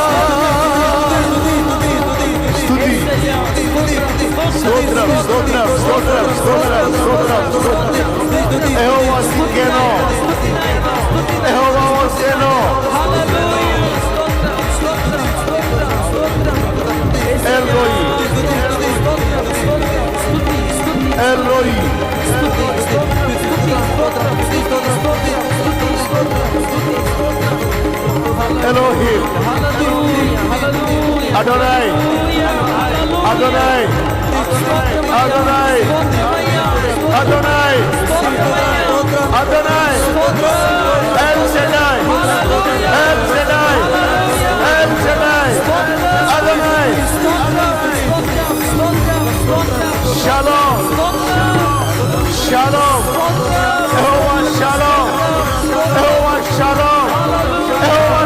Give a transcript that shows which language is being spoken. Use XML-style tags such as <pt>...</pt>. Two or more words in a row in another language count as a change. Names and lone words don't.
<te>స్తుతి స్తోత్రం స్తోత్రం స్తోత్రం స్తోత్రం స్తోత్రం స్తోత్రం.</te> <he>יהוה צדקנו יהוה עושנו אל רואי אל רואי. אלוהים אדוני אדוני אדוני אדוני אדוני אל שדי אל שדי אל שדי אדוני שלום שלום יהוה שלום יהוה שלום יהוה</he>